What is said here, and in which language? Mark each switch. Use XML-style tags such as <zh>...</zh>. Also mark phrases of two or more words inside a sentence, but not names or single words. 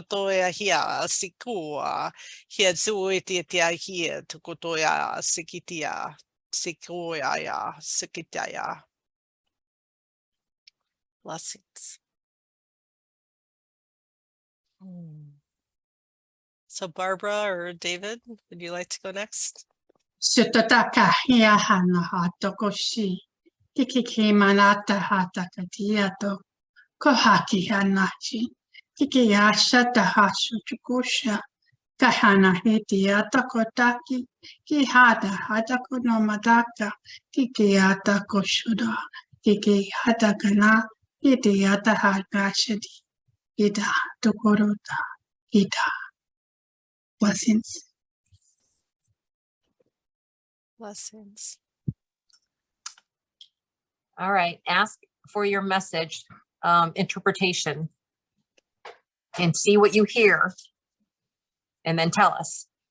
<en>Blessings. So Barbara or David, would you like to go next? Sutotaka hiahana hatokoshi. Kiki manata hatakatia kohaki hanachi. Kiki yashata hashuchukusha. Kahana hitiata kotaki. Kihada hatakuno madaka. Kiki yata koshuda. Kiki hatakana. Hitiata hagashadi. Ida tokorota. Ida. Blessings. Blessings. All right. Ask for your message, interpretation, and see what you hear. And then tell us.</en>